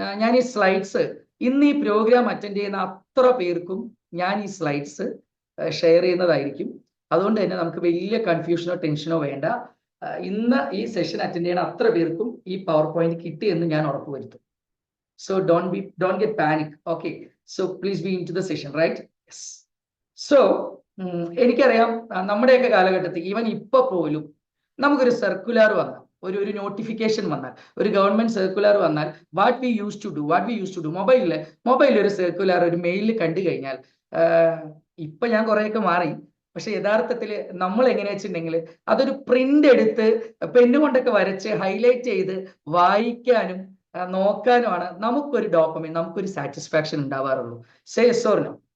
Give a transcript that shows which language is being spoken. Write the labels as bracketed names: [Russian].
[Malayalam] ഞാൻ ഈ സ്ലൈഡ്സ് ഇന്ന് ഈ പ്രോഗ്രാം അറ്റൻഡ് ചെയ്യുന്ന അത്ര പേർക്കും ഞാൻ ഈ സ്ലൈഡ്സ് ഷെയർ ചെയ്യുന്നതായിരിക്കും. അതുകൊണ്ട് തന്നെ നമുക്ക് വലിയ കൺഫ്യൂഷനോ ടെൻഷനോ വേണ്ട. ഇന്ന് ഈ സെഷൻ അറ്റൻഡ് ചെയ്യുന്ന അത്ര പേർക്കും ഈ പവർ പോയിന്റ് കിട്ടിയെന്ന് ഞാൻ ഉറപ്പുവരുത്തും. [English] So don't get panic. Okay, so please be into the session, right? Yes. [Malayalam] So എനിക്കറിയാം, നമ്മുടെയൊക്കെ കാലഘട്ടത്തിൽ ഈവൻ ഇപ്പൊ പോലും നമുക്കൊരു സർക്കുലർ വന്നാൽ, ഒരു നോട്ടിഫിക്കേഷൻ വന്നാൽ, ഒരു ഗവൺമെന്റ് സർക്കുലർ വന്നാൽ, [English] what we use to do [Malayalam] മൊബൈലിൽ ഒരു സർക്കുലർ, ഒരു മെയിലിൽ കണ്ടു കഴിഞ്ഞാൽ, ഇപ്പൊ ഞാൻ കുറെയൊക്കെ മാറി, പക്ഷെ യഥാർത്ഥത്തിൽ നമ്മൾ എങ്ങനെയാ വെച്ചിട്ടുണ്ടെങ്കിൽ അതൊരു പ്രിന്റ് എടുത്ത് പെണ്ണുകൊണ്ടൊക്കെ വരച്ച് ഹൈലൈറ്റ് ചെയ്ത് വായിക്കാനും നോക്കാനുമാണ് നമുക്കൊരു ഡോപ്പമിൻ, നമുക്കൊരു satisfaction ഉണ്ടാവാറുള്ളൂ. [English] Say yes or no?